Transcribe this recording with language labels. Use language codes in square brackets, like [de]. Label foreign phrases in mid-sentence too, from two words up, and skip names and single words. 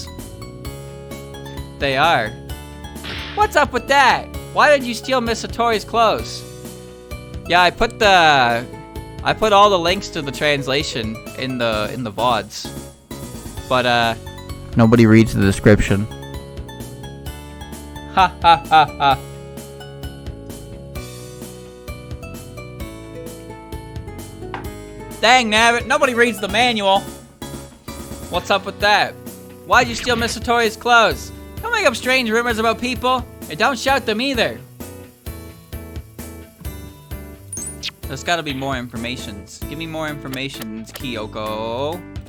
[en] They are. What's up with that? Why did you steal Miss Satori's clothes? Yeah, I put all the links to the translation in the VODs. But nobody reads the description. Ha ha ha ha. Dang nabbit, nobody reads the manual. What's up with that? Why'd you steal Miss Satori's clothes? Don't make up strange rumors about people, and don't shout them either. There's gotta be more informations. Give me more informations, Kyoko.